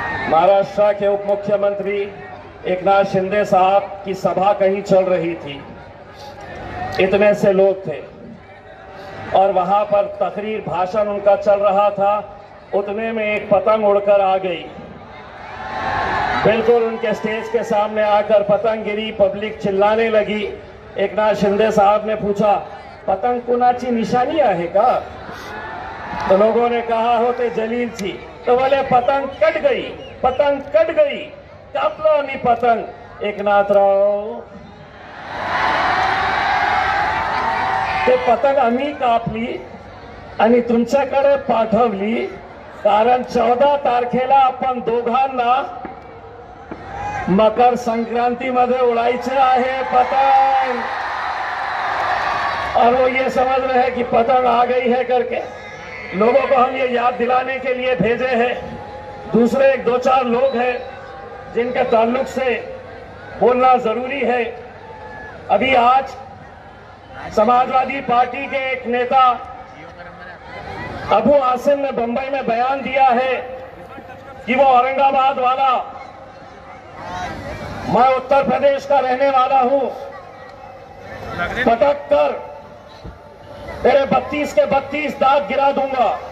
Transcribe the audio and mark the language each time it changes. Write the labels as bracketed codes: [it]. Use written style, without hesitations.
[hi] महाराष्ट्र के उप मुख्यमंत्री एकनाथ शिंदे साहब की सभा कहीं चल रही थी, इतने से लोग थे और वहां पर तकरीर भाषण उनका चल रहा था। उतने में एक पतंग उड़कर आ गई, बिल्कुल उनके स्टेज के सामने आकर पतंग गिरी। पब्लिक चिल्लाने लगी। [mr] एकनाथ शिंदे [hi] साहब ने पूछा, [mr] पतंग कुणाची निशानी आहे का? [hi] तो लोगों ने कहा होते जलील थी। तो बोले पतंग कट गई, पतंग कट गई, [mr] कापलो आणि पतंग एकनाथराव। ते पतंग आम्ही कापली आणि तुमच्याकडे पाठवली, कारण 14 तारखेला आपण दोघांना मकर संक्रांति मध्ये उड़ायचे आहे पतंग। [hi] और वो ये समझ रहे हैं कि पतंग आ गई है करके। लोगों को हम ये याद दिलाने के लिए भेजे हैं। दूसरे एक दो चार लोग हैं जिनके ताल्लुक से बोलना जरूरी है। अभी आज समाजवादी पार्टी के एक नेता अबू आसिम ने बंबई में बयान दिया है कि वो औरंगाबाद वाला, मैं उत्तर प्रदेश का रहने वाला हूं, पटक कर तेरे 32 के 32 दांत गिरा दूंगा।